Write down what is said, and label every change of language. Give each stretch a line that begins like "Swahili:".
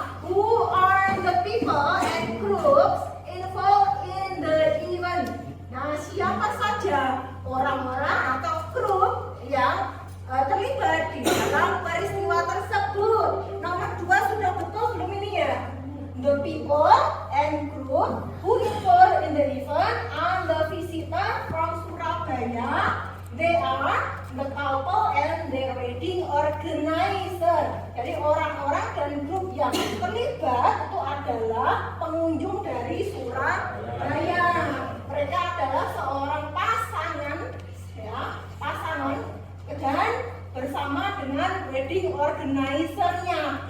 English: Who are the people and groups involved in the event?
Indonesian: Nah, siapa saja orang-orang atau grup yang terlibat di dalam peristiwa tersebut? Nomor 2 sudah betul belum ini ya?
English: The people and group who involved in the event are the visitor from Surabaya. They are the couple and their wedding organizer.
Indonesian: Jadi orang-orang dan grup yang terlibat itu adalah pengunjung dari Surabaya. Mereka adalah seorang pasangan, ya, pasangan dan bersama dengan wedding organizer-nya.